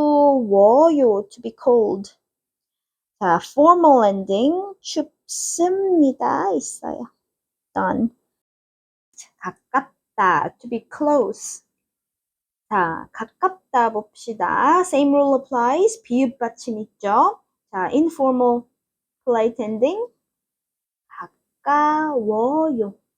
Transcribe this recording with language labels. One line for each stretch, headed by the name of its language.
Korean: 추워요, to be cold. 자, formal ending 춥습니다 있어요.
English: done. 가깝다, to be close.
Korean: 자, 가깝다 봅시다.
English: Same rule applies.
Korean: 비읍 받침 있죠.
English: 자, informal polite ending 가까워요.